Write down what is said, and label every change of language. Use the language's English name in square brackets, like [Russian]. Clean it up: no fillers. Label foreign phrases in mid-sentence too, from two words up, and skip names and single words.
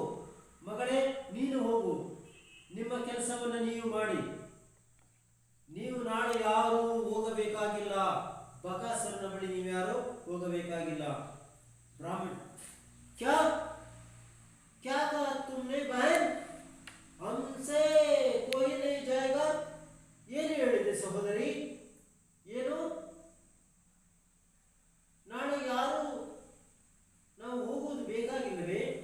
[Kannada] ಮಗಳೇ, ನೀನು ಹೋಗು, ನಿಮ್ಮ ಕೆಲಸವನ್ನು ನೀವು ಮಾಡಿ. ನೀವು ನಾಳೆ ಯಾರೂ ಹೋಗಬೇಕಾಗಿಲ್ಲ. ಬಕಾಸುರನ ಬಳಿ ನೀವು ಯಾರು ಹೋಗಬೇಕಾಗಿಲ್ಲ. [Hindi] ब्राह्मण क्या क्या कहा तुमने बहन, हमसे कोई नहीं जाएगा. [Kannada] ಏನು ಹೇಳಿದೆ ಸಹೋದರಿ? ಏನು ನಾಳೆ ಯಾರು ನಾವು ಹೋಗುವುದು ಬೇಕಾಗಿಲ್ಲವೇ?